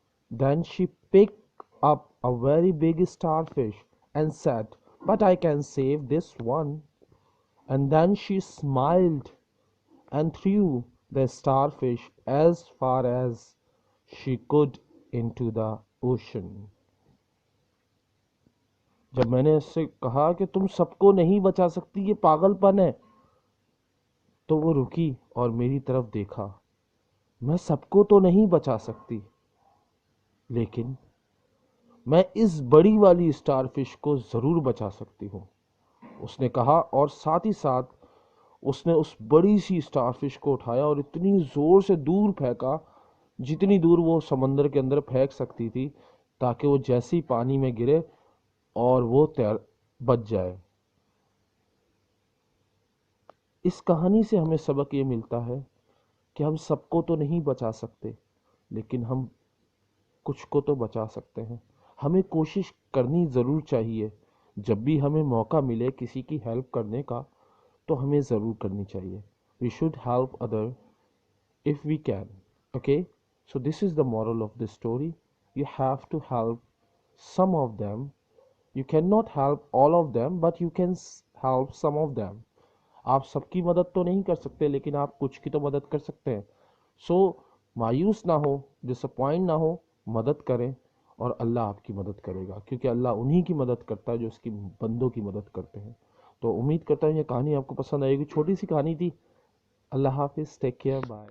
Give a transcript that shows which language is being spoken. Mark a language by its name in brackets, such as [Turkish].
[English] Then she picked up a very big starfish and said, "But I can save this one." And then she smiled and threw the starfish as far as she could into the ocean. [Hindi] जब मैंने उससे कहा कि तुम सबको नहीं बचा सकती, ये पागलपन है, तो वो रुकी और मेरी तरफ देखा। मैं सबको तो नहीं बचा सकती, लेकिन मैं इस बड़ी वाली स्टारफिश को जरूर बचा सकती हूँ, उसने कहा। और साथ ही साथ उसने उस बड़ी सी स्टारफिश को उठाया और इतनी जोर से दूर फेंका जितनी दूर वो समंदर के अंदर फेंक सकती थी, ताकि वो जैसे ही पानी में गिरे और वो तैर बच जाए। इस कहानी से हमें सबक ये मिलता है कि हम सबको तो नहीं बचा सकते, लेकिन हम कुछ को तो बचा सकते हैं। हमें कोशिश करनी ज़रूर चाहिए। जब भी हमें मौका मिले किसी की हेल्प करने का, तो हमें ज़रूर करनी चाहिए। [English] We should help other if we can. Okay, so this is the moral of the story. You have to help some of them. You cannot help all of them, but you can help some of them. [Hindi] आप सबकी मदद तो नहीं कर सकते, लेकिन आप कुछ की तो मदद कर सकते हैं। सो मायूस ना हो, डिसअपॉइंट ना हो, मदद करें और अल्लाह आपकी मदद करेगा, क्योंकि अल्लाह उन्हीं की मदद करता है जो उसकी बंदों की मदद करते हैं। तो उम्मीद करता हूँ ये कहानी आपको पसंद आएगी। छोटी सी कहानी थी। अल्लाह हाफिज़, [English] Take care, bye.